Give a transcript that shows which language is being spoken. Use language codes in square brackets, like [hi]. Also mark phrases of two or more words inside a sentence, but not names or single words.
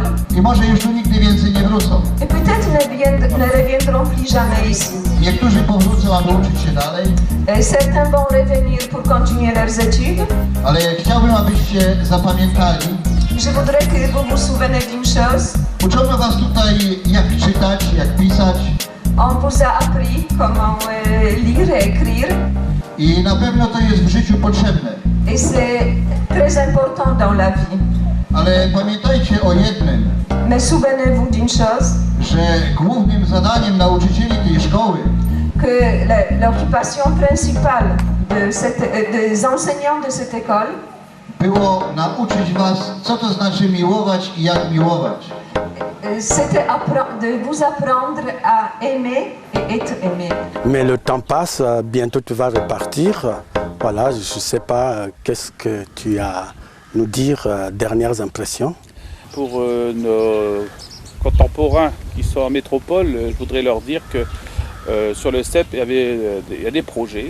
[pl] I może już tu nigdy więcej nie wrócą. [fr] Et peut-être ne reviendront plus jamais ici. [pl] Niektórzy powrócą, aby uczyć się dalej. [fr] Et certains vont revenir pour continuer leurs études. [pl] Ale chciałbym, abyście zapamiętali. [fr] Je voudrais que vous vous souveniez d'une chose. [pl] Uczono was tutaj, jak czytać, jak pisać. [fr] On vous a appris comment lire et écrire. [pl] I na pewno to jest w życiu potrzebne. [fr] Et c'est très important dans la vie. [pl] Ale pamiętajcie o jednym. [fr] Mais souvenez-vous d'une chose. [pl] Że głównym zadaniem nauczycieli tej szkoły [fr] que l'occupation principale des enseignants de cette école [pl] było nauczyć was, co to znaczy miłować i jak miłować. [fr] C'était de vous apprendre à aimer et être aimé. Mais le temps passe, bientôt tu vas repartir. Voilà, je ne sais pas, qu'est-ce que tu as à nous dire, dernières impressions? Pour nos contemporains qui sont en métropole, je voudrais leur dire que sur le CEP, il y a des projets.